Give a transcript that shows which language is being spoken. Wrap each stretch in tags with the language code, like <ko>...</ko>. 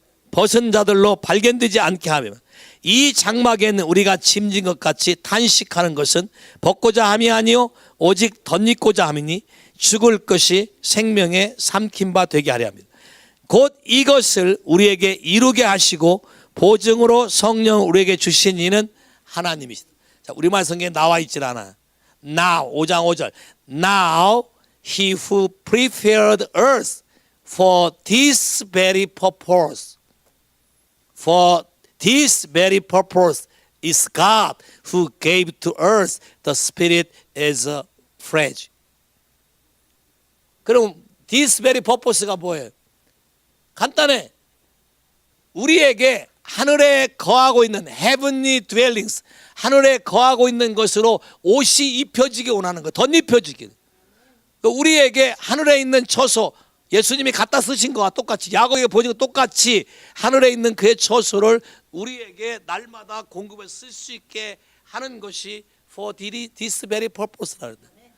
<ko>벗은 자들로 발견되지 않게 하며 이 장막에는 우리가 짐진 것 같이 탄식하는 것은 벗고자 함이 아니요 오직 덧입고자 함이니 죽을 것이 생명에 삼킨 바 되게 하려 합니다. 곧 이것을 우리에게 이루게 하시고 보증으로 성령을 우리에게 주신 이는 하나님이시다. 자, 우리말 성경에 나와 있질 않아요.</ko> <en>Now 5장 5절. Now he who prepared earth for this very purpose. For this very purpose is God who gave to earth the spirit as a pledge.</en> <ko>그럼</ko> <en>this very purpose</en> <ko>가 뭐예요? 간단해. 우리에게 하늘에 거하고 있는 heavenly dwellings, 하늘에 거하고 있는 것으로 옷이 입혀지게 원하는 거, 덧입혀지게. 우리에게 하늘에 있는 처소, 예수님이 갖다 쓰신 거와 똑같이, 야곱에게 보여준 것 똑같이 하늘에 있는 그의 처소를 우리에게 날마다 공급해 쓸 수 있게 하는 것이</ko> <en>for this very purpose</en> <ko>라는 거예요.</ko>